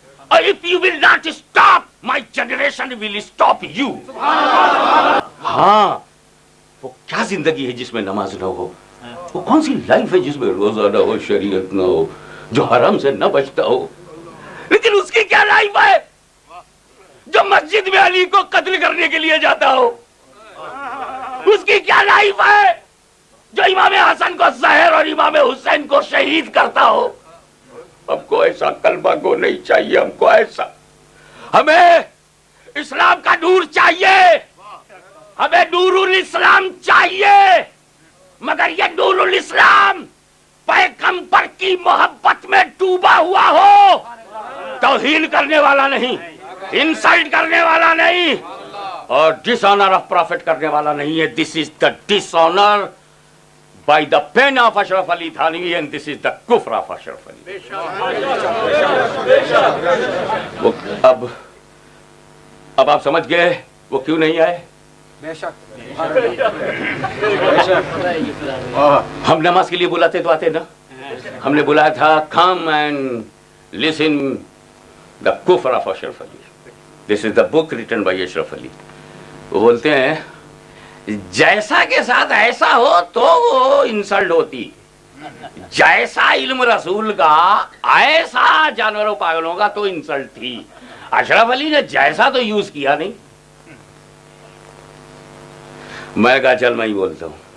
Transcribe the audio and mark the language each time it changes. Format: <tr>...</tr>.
<en>اور if you will not stop, my generation will stop you.</en> <ur>ہاں، وہ کیا زندگی ہے جس میں نماز نہ ہو؟ وہ کون سی لائف ہے جس میں روزہ نہ ہو، شریعت نہ ہو، جو حرام سے نہ بچتا ہو؟ لیکن اس کی کیا لائف ہے جو مسجد میں علی کو قتل کرنے کے لیے جاتا ہو؟ اس کی کیا لائف ہے جو امام حسن کو زہر اور امام حسین کو شہید کرتا ہو؟ ہم کو ایسا کلمہ کو نہیں چاہیے. ہم کو ایسا، ہمیں اسلام کا نور چاہیے، ہمیں نور الاسلام چاہیے. مگر یہ نور الاسلام پیغمبر کی محبت میں ڈوبا ہوا ہو، توہین کرنے والا نہیں، انسلٹ کرنے والا نہیں، اور ڈس آنر آف پروفٹ کرنے والا نہیں ہے.</ur> <en>This is the dishonour by the pen of Ashraf Ali Thanvi and this is the kufr of Ashraf Ali.</en> <ur>اب آپ سمجھ گئے وہ کیوں نہیں آئے؟ بے شک ہم نماز کے لیے بلاتے تو آتے نا. ہم نے بلایا تھا</ur> <en>come and listen the kufr of Ashraf Ali. This is the book written by Ashraf Ali.</en> <ur>وہ بولتے ہیں جیسا کے ساتھ ایسا ہو تو وہ انسلٹ ہوتی، جیسا علم رسول کا ایسا جانوروں پاگلوں کا تو انسلٹ تھی. اشرف علی نے جیسا تو یوز کیا نہیں. میں کہا چل میں ہی بولتا ہوں.</ur>